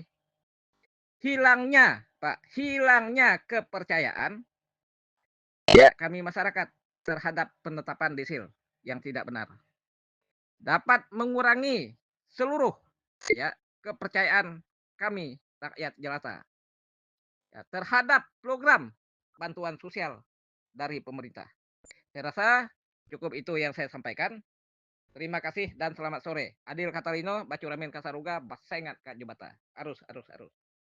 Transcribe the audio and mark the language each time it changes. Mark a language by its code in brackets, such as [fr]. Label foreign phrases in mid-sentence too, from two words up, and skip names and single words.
[id] Hilangnya, Pak, hilangnya kepercayaan ya kami masyarakat terhadap penetapan desil yang tidak benar dapat mengurangi seluruh ya kepercayaan kami rakyat jelata ya, terhadap program bantuan sosial dari pemerintah. Saya rasa cukup itu yang saya sampaikan. Terima kasih dan selamat sore. [knx] Adil Katalino, Bacuramin Kasaruga, Basengat Kak Jubata. Arus, arus, arus.